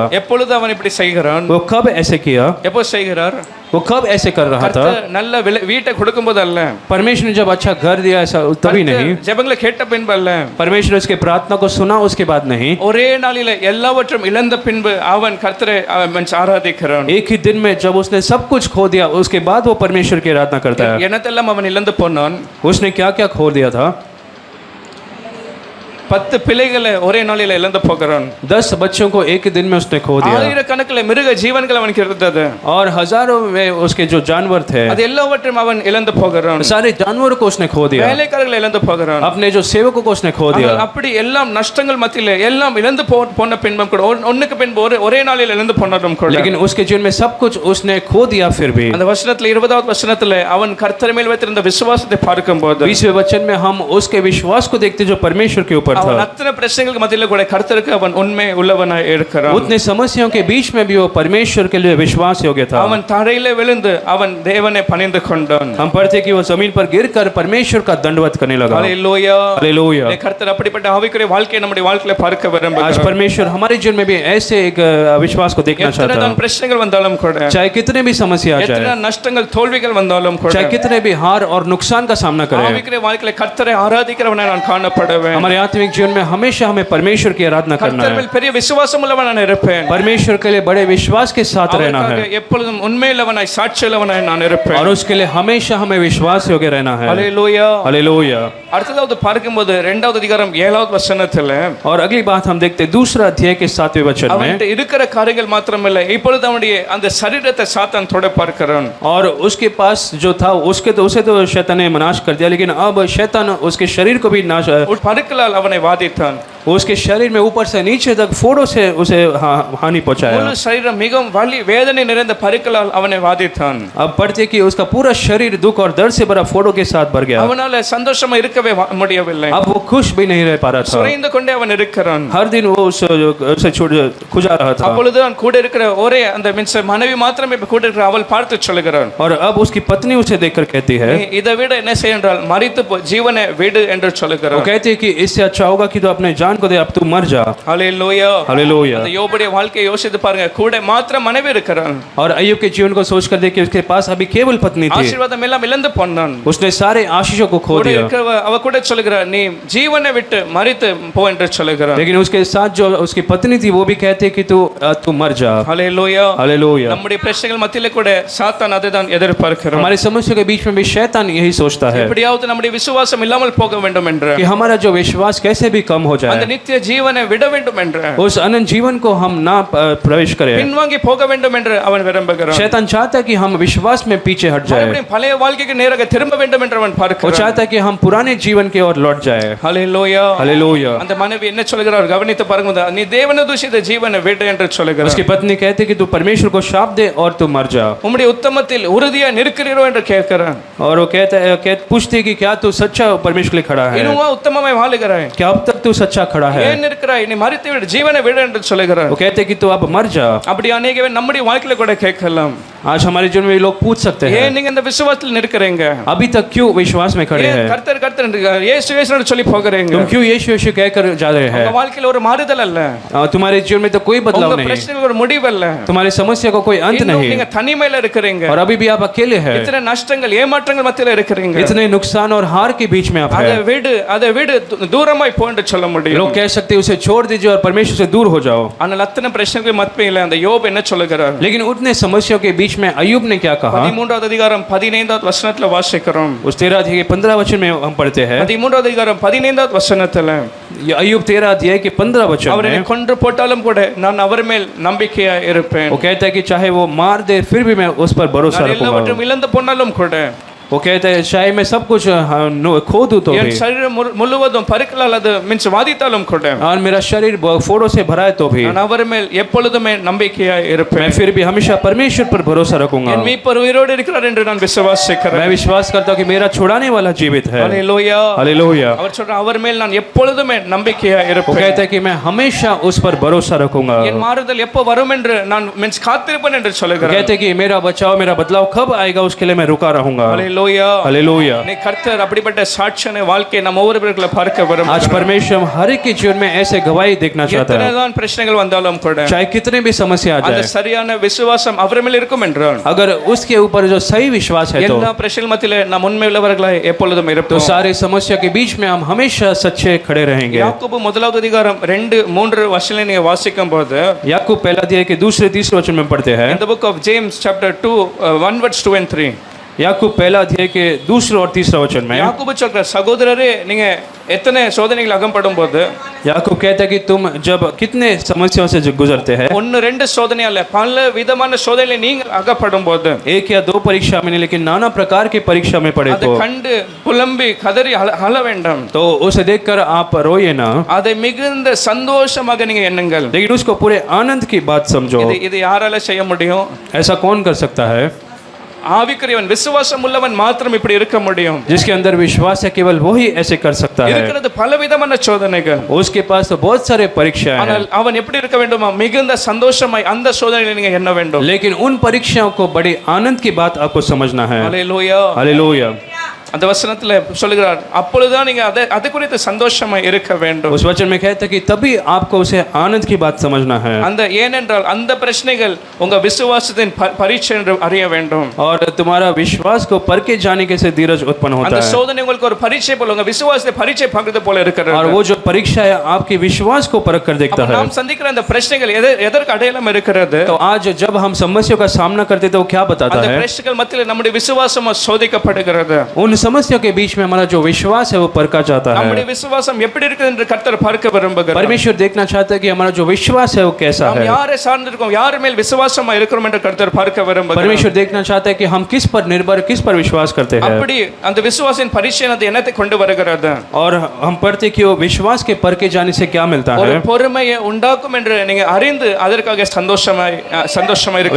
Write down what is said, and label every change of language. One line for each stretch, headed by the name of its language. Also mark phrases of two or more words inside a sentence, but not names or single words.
Tamil: எப்பொழுது அவன் இப்படி செய்கிறான்?
Hindi: वो कब ऐसे किया?
Tamil: எப்போ செய்கிறார்?
Hindi: वो कब ऐसे कर रहा था?
Tamil: கர்த்தர் நல்ல வீட்டை கொடுக்கும்போது அல்ல,
Hindi: परमेश्वर ने जब अच्छा घर दिया ऐसा तभी नहीं,
Tamil: ஜெபங்களை கேட்ட பின்பு அல்ல,
Hindi: परमेश्वर ने उसके प्रार्थना को सुना उसके बाद नहीं,
Tamil: ஒரே நாளிலே எல்லாவற்றும் இழந்த பின்பு அவன் கர்த்தரை ஆராதிக்கிறான்.
Hindi: एक ही दिन में जब उसने सब कुछ खो दिया उसके बाद वो परमेश्वर की आराधना करता है।
Tamil: என்னத்தெல்லாம் அவன் இழந்து போனான்?
Hindi: उसने क्या क्या खो दिया था?
Tamil: 10 பிள்ளைகளை ஒரே நாளில இழந்து போகிறான்.
Hindi: 10 बच्चों को एक ही दिन में उसने खो दिया।
Tamil: ஆயிரக்கணக்கில் மிருக ஜீவன்கள் அவனுக்கு இருந்தது,
Hindi: और हजारों में उसके जो जानवर थे
Tamil: அது எல்லாவற்றையும் அவன் இழந்து போகிறான்.
Hindi: सारे जानवरों को उसने खो दिया,
Tamil: வேலைக்காரர்களை இழந்து போகிறான்.
Hindi: अपने जो सेवकों को उसने खो दिया।
Tamil: அப்படி எல்லாம் நஷ்டங்கள் மத்தியிலே எல்லாம் இழந்து போன பின்பும் கூட ஒண்ணுக்கு பின்பு ஒரே நாளில் இழந்து போனதும் கூட,
Hindi: लेकिन उसके जीवन में सब कुछ उसने खो दिया फिर भी।
Tamil: அந்த வசனத்துல 20வது வசனத்துல அவன் கர்த்தர் மேல் வைத்திருந்த விசுவாசத்தை பார்க்கும்போது
Hindi: 20वें वचन में हम उसके विश्वास को देखते जो परमेश्वर के ऊपर
Tamil: அவன்
Hindi: था।
Tamil: அத்தனை பிரச்சனைகளுக்கு மத்தியில கூட கர்த்தருக்கு அவன் உண்மை உள்ளவனாய் இருக்கிறான்.
Hindi: उतने समस्याओं के बीच में भी वो परमेश्वर के लिए विश्वास योग्य था।
Tamil: அவன் தரையிலே விழுந்து அவன் தேவனை பணிந்து கொண்டான்.
Hindi: हम पढ़ते कि वो जमीन पर गिरकर परमेश्वर का दंडवत करने लगा।
Tamil: ஹல்லேலூயா.
Hindi: हालेलुया।
Tamil: கர்த்தர் அப்படிப்பட்ட ஆவிக்குரிய வாழ்க்கையை நம்முடைய வாழ்க்கையில பார்க்க
Hindi: आज
Tamil: விரும்புகிறார்.
Hindi: परमेश्वर हमारे जीवन में भी ऐसे एक विश्वास को देखना चाहता
Tamil: எத்தனை
Hindi: है।
Tamil: பிரச்சனைகள் வந்தாலும் கூட,
Hindi: चाहे कितने भी समस्या आ
Tamil: எத்தனை
Hindi: जाए,
Tamil: நஷ்டங்கள் தோல்விகள் வந்தாலும் கூட,
Hindi: चाहे कितने भी हार और नुकसान का सामना करें,
Tamil: ஆவிக்குரிய வாழ்க்கையில கர்த்தரை ஆராதிக்கிறவனாய் நான் காணப்படுவேன்.
Hindi: हमारे आत्मिक जीवन में हमेशा हमें परमेश्वर की आराधना करना
Tamil: கர்த்தர்
Hindi: है।
Tamil: மேல் பெரிய விசுவாசம் உள்ளவனாய் நான் இருப்பேன்.
Hindi: परमेश्वर के लिए बड़े विश्वास के साथ रहना है,
Tamil: அவருக்காக எப்பொழுதும் உண்மையுள்ளவனாய் சாட்சியுள்ளவனாய் நான் இருப்பேன்.
Hindi: और उसके लिए हमेशा हमें विश्वास योग्य रहना है।
Tamil: ஹல்லேலூயா.
Hindi: हालेलुया।
Tamil: அடுத்ததாவது பார்க்கும்போது 2வது அதிகாரம் 7வது வசனத்துல
Hindi: और अगली बात हम देखते हैं दूसरा अध्याय के 7वें वचन में,
Tamil: அவன்கிட்ட இருக்கிற காரியங்கள் மாத்திரமல்ல, இப்பொழுது அவனுடைய அந்த சரீரத்தை சாத்தான் தொட பார்க்கிறான்.
Hindi: और उसके पास जो था उसे तो शैतान ने नाश कर दिया, लेकिन अब शैतान उसके शरीर को भी नाश,
Tamil: பருக்களால் அவனை வாதித்தான்.
Hindi: उसके शरीर में ऊपर से नीचे तक फोड़ों से उसे हानि पहुंचाया।
Tamil: முழு சரீரம் மிகவும் வலி வேதனை நிறைந்த பருக்களால் அவனை வாதித்தான்.
Hindi: अब पढ़ते कि उसका पूरा शरीर दुख और दर्द से भरा फोड़ों के साथ भर गया।
Tamil: அவனால சந்தோஷமா இருக்கவே முடியவில்லை.
Hindi: अब वो खुश भी नहीं रह पा रहा था,
Tamil: சுரைந்து கொண்டே அவன் இருக்கிறான்.
Hindi: हर दिन वो उसे खुजा रहा था।
Tamil: அப்பொழுது அவன் கூட இருக்கிற ஒரே அந்த மனைவி மாத்திரமே கூட இருக்கிற அவள் பார்த்து சொல்லுகிறான்,
Hindi: और अब उसकी पत्नी उसे देखकर कहती है,
Tamil: நீ இதை விட என்ன செய்ய என்றால் மரித்து ஜீவனை விடு என்று
Hindi: वो
Tamil: சொல்லுகிறான்.
Hindi: कहती है कि इससे अच्छा होगा कि तू अपने जान को दे, अब तू मर जा।
Tamil: ஹல்லேலூயா.
Hindi: हालेलुया।
Tamil: அந்த யோபுடைய வாழ்க்கையை யோசித்து பாருங்க, கூட மாத்திரம் மனைவி இருக்கிறான்.
Hindi: और अय्यूब के जीवन को सोचकर देखिए उसके पास अभी केवल पत्नी थी,
Tamil: ஆசீர்வாதம் எல்லாம் இழந்து போனான்.
Hindi: उसने सारे आशीषों को खो
Tamil: கூட
Hindi: दिया।
Tamil: இருக்கிறவ அவ கூட சொல்லுகிறார், நீ ஜீவனை விட்டு மரித்து போ என்று சொல்லுகிறார்.
Hindi: लेकिन उसके साथ जो उसकी पत्नी थी वो भी कहते कि तू मर जा।
Tamil: ஹல்லேலூயா.
Hindi: हालेलुया।
Tamil: நம்முடைய பிரச்சனைகள் மத்தியில கூட சாத்தான் அதைதான் எதிர்பார்க்கிறான்.
Hindi: हमारे समस्या के बीच में भी शैतान यही सोचता है
Tamil: எப்படியாவது நம்முடைய விசுவாசம் இல்லாமல் போக வேண்டும் என்று.
Hindi: कि हमारा जो विश्वास कैसे भी कम हो जाए।
Tamil: அந்த
Hindi: है,
Tamil: நித்திய ஜீவனை விட வேண்டும் என்று,
Hindi: उस अनंत जीवन को हम ना प्रवेश करें।
Tamil: பின்வாங்கி போக வேண்டும் என்று அவன் விரும்புகிறான்.
Hindi: शैतान चाहता है कि हम विश्वास में पीछे हट जाए,
Tamil: மறுபடியும் பழைய வாழ்க்கைக்கு நேராக திரும்ப வேண்டும் என்று அவன்
Hindi: वो
Tamil: பார்க்கிறான்.
Hindi: चाहता है कि हम पुराने जीवन की ओर लौट जाए।
Tamil: ஹல்லேலூயா.
Hindi: हालेलुया।
Tamil: அந்த மனைவி என்ன சொல்கிறார் கவனித்து பாருங்க. நீ தேவனை தூஷித்த ஜீவனை விடு என்று சொல்கிறார்.
Hindi: उसकी पत्नी कहती कि तू परमेश्वर को शाप दे और तू मर जा,
Tamil: உம்முடைய உத்தமத்தில் உறுதியா நிற்கிறீரோ என்று கேட்கிறான்.
Hindi: और वो पूछती कि क्या तू सच्चा परमेश्वर के लिए खड़ा है,
Tamil: இன்னுமா உத்தமமாய் வாழுகிறாய்,
Hindi: क्या अब तक तू सच्चा खड़ा है।
Tamil: ஏன் இருக்கிறாய், நீ மரித்து விடு, ஜீவனை விடு என்று சொல்கிறார்.
Hindi: वो कहते कि तू अब मर जा।
Tamil: அப்படி அநேகவே நம்முடைய வாழ்க்கையில கூட கேட்கலாம்.
Hindi: आज हमारे जीवन में लोग पूछ सकते हैं,
Tamil: ஏன் நீங்க இந்த விசுவாசத்தில் நிற்கிறீங்க,
Hindi: अभी तक क्यों विश्वास में खड़े
Tamil: ஏன்
Hindi: हैं,
Tamil: கர்த்தர் கர்த்தர் என்று இயேசு இயேசுன்னு சொல்லி போகிறீங்க.
Hindi: तुम क्यों यीशु यीशु कहकर जा रहे हैं।
Tamil: உங்க வாழ்க்கையில ஒரு மாறுதல் அல்ல,
Hindi: तुम्हारे जीवन में तो कोई बदलाव
Tamil: உங்க
Hindi: नहीं,
Tamil: பிரச்சனைக்கு ஒரு முடிவு அல்ல,
Hindi: तुम्हारी समस्या को कोई अंत
Tamil: இன்னும்
Hindi: नहीं,
Tamil: நீங்க தனிமையில இருக்கிறீங்க.
Hindi: और अभी भी आप अकेले हैं,
Tamil: இத்தனை நஷ்டங்கள் ஏமாற்றங்கள் மத்தியில இருக்கிறீங்க.
Hindi: इतने नुकसान और हार के बीच में आप
Tamil: அதை
Hindi: हैं।
Tamil: விடு, அதை விடு, தூரமாய் போ என்று சொல்ல முடியும்.
Hindi: लोग कह सकते हैं उसे छोड़ दीजिए और परमेश्वर से दूर हो जाओ,
Tamil: ஆனால் அத்தனை பிரச்சனைகள் மத்தியில அந்த யோப் என்ன சொல்லுகிறார்?
Hindi: लेकिन उतने समस्याओं के बीच में अय्यूब ने क्या कहा।
Tamil: 13வது அதிகாரம் 15வது வசனத்துல வாசிக்கிறோம்.
Hindi: उस 13 अध्याय के 15 वचन में हम पढ़ते हैं,
Tamil: 13வது அதிகாரம் 15வது வசனத்துல
Hindi: ये अय्यूब 13 अध्याय के 15 वचन
Tamil: அவரை
Hindi: में
Tamil: கொன்று போட்டாலும் கூட நான் அவர் மேல் நம்பிக்கையா இருப்பேன்.
Hindi: वो कहता है कि चाहे वो मार दे फिर भी मैं उस पर भरोसा
Tamil: நான்
Hindi: रखूंगा।
Tamil: எல்லாவற்றையும் இழந்து போனாலும் கூட,
Hindi: वो कहता है चाहे मैं सब कुछ खो दूं तो
Tamil: என்
Hindi: भी,
Tamil: சரீரம் முழுவதும் பருக்களால் அது மின்ஸ் வாதித்தாலும் கூட,
Hindi: और मेरा शरीर फोड़ों से भरा है तो भी,
Tamil: நான் அவர் மேல் எப்பொழுதுமே நம்பிக்கையா
Hindi: मैं
Tamil: இருப்பேன்.
Hindi: फिर भी हमेशा परमेश्वर पर भरोसा रखूंगा।
Tamil: என் மீட்பர் உயிரோடு இருக்கிறார் என்று நான் விசுவாசிக்கிறேன்.
Hindi: मैं विश्वास करता हूँ कि मेरा छुड़ाने वाला जीवित है।
Tamil: ஹல்லேலூயா.
Hindi: हालेलुया।
Tamil: அவர் சொல்றார் அவர் மேல் நான் எப்பொழுதுமே நம்பிக்கையா
Hindi: वो
Tamil: இருப்பேன்.
Hindi: कहता है कि मैं हमेशा उस पर भरोसा रखूंगा।
Tamil: என் மாறுதல் எப்போ வரும் என்று நான் மீன்ஸ் காத்திருப்பேன் என்று சொல்லுகிறார்.
Hindi: कहते हैं कि मेरा बचाव मेरा बदलाव कब आएगा उसके लिए मैं रुका रहूंगा।
Tamil: ஹல்லேலூயா.
Hindi: हालेलुया।
Tamil: நீ கர்த்தர் அப்படிப்பட்ட சாட்சியான வாழ்க்கையை நம்ம ஒவ்வொருவர்களை பார்க்க வரும்.
Hindi: आज परमेश्वर हर एक के जीवन में ऐसे गवाही देखना चाहता है,
Tamil: எத்தனைதான் பிரச்சனைகள் வந்தாலும் கூட,
Hindi: चाहे कितने भी समस्या आ
Tamil: அந்த
Hindi: जाए,
Tamil: சரியான விசுவாசம் அவர் மேல் இருக்கும் என்றால்,
Hindi: अगर उसके ऊपर जो सही विश्वास है तो
Tamil: எல்லா பிரச்சனைகள் மத்தியிலே நாம் உண்மை உள்ளவர்களாய் எப்பொழுதும்
Hindi: तो
Tamil: இருப்போம்.
Hindi: सारे समस्या के बीच में हम हमेशा सच्चे खड़े रहेंगे।
Tamil: யாக்கோபு 1வது அதிகாரம் 2-3 வசனங்களை நீங்க வாசிக்கும் போது,
Hindi: याकूब पहला अध्याय के दूसरे तीसरे वचन में पढ़ते हैं,
English: in the book of James chapter 2 1 verse 2 and 3,
Hindi: याकूब पहला अध्याय के दूसरे और तीसरा वचन में
Tamil: யாக்கோபு சொல்ற சகோதரரே நீங்க எத்தனை சோதனைகள் அகப்படும் போது,
Hindi: याकूब कहता है कि तुम जब कितने समस्याओं से गुजरते हैं,
Tamil: 1-2 சோதனை அல்ல, பல விதமான சோதனைகளை நீங்க அகப்படும் போது,
Hindi: एक या दो परीक्षा में नहीं लेकिन नाना प्रकार की परीक्षा में पड़े
Tamil: அதை
Hindi: तो
Tamil: கண்டு புலம்பி கதறி அழ வேண்டாம்.
Hindi: तो उसे देखकर आप रोइए ना,
Tamil: அதை மிகுந்த சந்தோஷமாக நீங்க எண்ணுங்கள்.
Hindi: लेकिन उसको पूरे आनंद की बात समझो।
Tamil: இது யாரால செய்ய முடியும்?
Hindi: ऐसा कौन कर सकता है?
Tamil: ஆவிக்குரியவன் விசுவாசம் உள்ளவன் மாத்திரம் இப்படி இருக்க முடியும்.
Hindi: जिसके अंदर विश्वास है केवल वही ऐसे कर सकता है।
Tamil: இருக்கிறது பலவிதமான சோதனைகள்,
Hindi: उसके पास तो बहुत सारे परीक्षाएं हैं,
Tamil: ஆனால் அவன் எப்படி இருக்க வேண்டுமா? மிகுந்த சந்தோஷமாய் அந்த சோதனைகளை நீங்க எண்ண வேண்டும்.
Hindi: लेकिन उन परीक्षाओं को बड़ी आनंद की बात आपको समझना है।
Tamil: ஹல்லேலூயா.
Hindi: हालेलुया।
Tamil: அந்த வசனத்துல சொல்லுகிறார், அப்பொழுதுதான் நீங்க அது குறித்து சந்தோஷமாய் இருக்க வேண்டும்.
Hindi: उस वचन में कहता है कि तभी आपको उसे आनंद की बात समझना है।
Tamil: அந்த ஏனென்றால் அந்த பிரச்சனைகள் உங்க விசுவாசத்தின் பரீட்சை என்று அறிய வேண்டும்.
Hindi: और तुम्हारा विश्वास को परखे जाने के से धीरज उत्पन्न होता
Tamil: அந்த
Hindi: है।
Tamil: சோதனை உங்களுக்கு ஒரு பரீட்சை போல, உங்க விசுவாசத்தை பரீட்சை பார்க்கிறது போல இருக்கிறது.
Hindi: और वो जो परीक्षा है आपके विश्वास को परख कर देखता है।
Tamil: நாம் சந்திக்கிற அந்த பிரச்சனைகள் எதற்கு அடையாளம் இருக்கிறது?
Hindi: तो आज जब हम समस्याओं का सामना करते तो क्या बताता
Tamil: அந்த
Hindi: है?
Tamil: பிரச்சனைகள் மத்தியில் நம்முடைய விசுவாசம் சோதிக்கப்படுகிறது.
Hindi: उन समस्याओं के बीच में हमारा जो विश्वास है वो परखा जाता
Tamil: நம்முடைய
Hindi: है।
Tamil: விசுவாசம் எப்படி இருக்குது என்று கர்த்தர் பார்க்க விரும்புகிறார்.
Hindi: परमेश्वर देखना चाहता है कि हमारा जो विश्वास है वो कैसा
Tamil: நாம்
Hindi: है।
Tamil: யாரை சார்ந்திருக்கோம், யார் மேல் விசுவாசமா இருக்கிறோம் என்று கர்த்தர் பார்க்க விரும்புகிறார்.
Hindi: परमेश्वर देखना चाहता है कि हम किस पर निर्भर किस पर विश्वास करते हैं।
Tamil: அப்படி அந்த விசுவாசின் பரீட்சை அது என்னத்தை கொண்டு வருகிறது?
Hindi: और हम पढ़ते कि वो विश्वास के परखे जाने से क्या मिलता
Tamil: ஒரு
Hindi: है।
Tamil: பொறுமையை உண்டாக்கும் என்று நீங்க அறிந்து அதற்காக சந்தோஷமாய் இருக்க